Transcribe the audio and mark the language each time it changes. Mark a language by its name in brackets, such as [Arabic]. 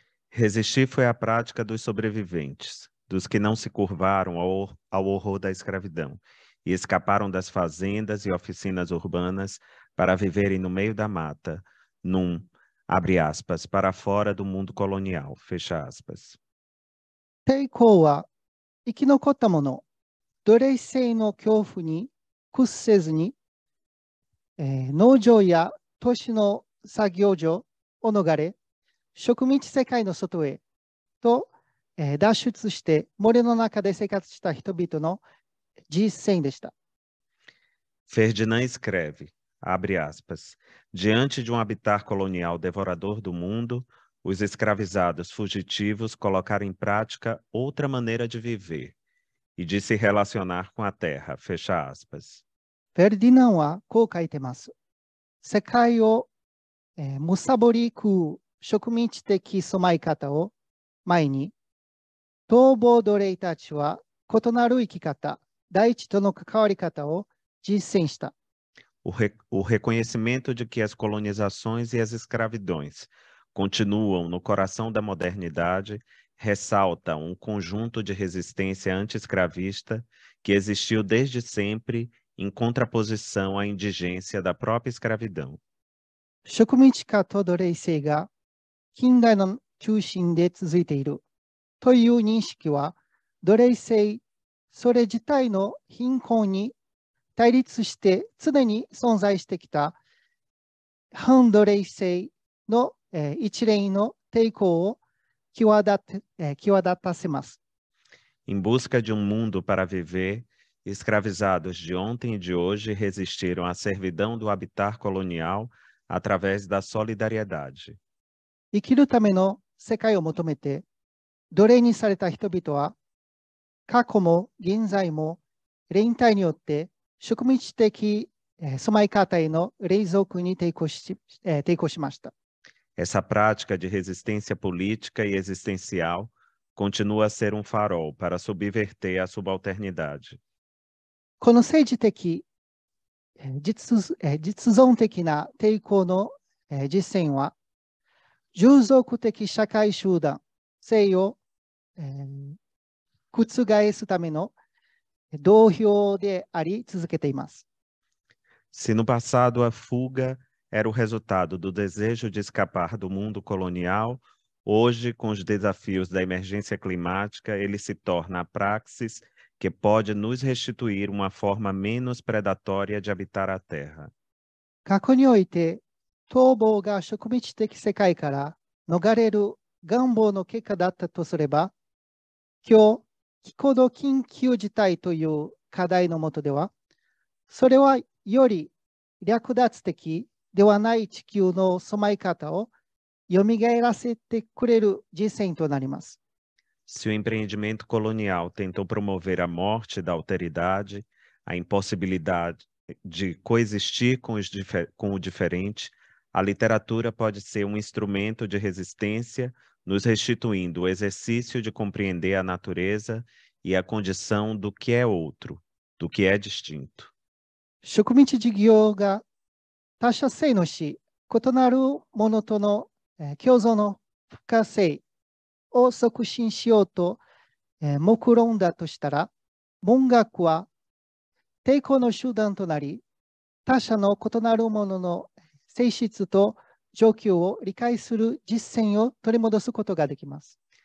[Portuguese] Resistir foi a prática dos sobreviventes, dos que não se curvaram ao horror da escravidão e escaparam das fazendas e oficinas urbanas para viverem no meio da mata, abre aspas, para fora do mundo colonial, fecha aspas. [Japanese] 抵抗は生き残った者、奴隷制の恐怖に屈せずに、農場や都市の作業所を逃れ、植民地世界の外へと、脱出して森の中で生活した人々の実践でした。 [Portuguese] Ferdinand escreve, abre aspas, diante de um habitat colonial devorador do mundo, os escravizados fugitivos colocaram em prática outra maneira de viver e de se relacionar com a terra, fecha aspas. [Japanese] フェルディナンはこう書いてます。世界を、貪り食う植民地的住まい方を前に、逃亡奴隷たちは異なる生き方、大地との関わり方を実践した。 [Portuguese] O reconhecimento de que as colonizações e as escravidões continuam no coração da modernidade ressalta um conjunto de resistência anti-escravista que existiu desde sempre em contraposição à indigência da própria escravidão. [Japanese] 植民地化と奴隷制が近代の中心で続いているという認識は、奴隷制それ自体の貧困に対立して常に存在してきた反奴隷制の一連の抵抗を際立たせます。 [Portuguese] Em busca de um mundo para viver, escravizados de ontem e de hoje resistiram à servidão do habitat colonial através da solidariedade. [Japanese] 生きるための世界を求めて奴隷にされた人々は、過去も現在も連帯によって植民地的住まい方への隷属に抵抗しました。 [Portuguese] Essa prática de resistência política e existencial continua a ser um farol para subverter a subalternidade. [Japanese] この政治的、実存的な抵抗の実践は、従属的社会集団性を覆すための同票であり続けています。 [Portuguese] Se no passado a fuga era o resultado do desejo de escapar do mundo colonial, hoje, com os desafios da emergência climática, ele se torna a praxis que pode nos restituir uma forma menos predatória de habitar a terra. [Japanese] 過去において、逃亡が植民地的世界から逃れる願望の結果だったとすれば、今日、気候の緊急事態という課題の下では、それはより略奪的ではない地球の住まい方をよみがえらせてくれる実践となります。 [Portuguese] Se o empreendimento colonial tentou promover a morte da alteridade, a impossibilidade de coexistir com o diferente, a literatura pode ser um instrumento de resistência, nos restituindo o exercício de compreender a natureza e a condição do que é outro, do que é distinto. [Japanese] 植民地事業が他者性のし、異なるものとの共存の不可性を促進しようと目論んだとしたら、文学は抵抗の手段となり、他者の異なるものの性質と状況を理解する実践を取り戻すことができます。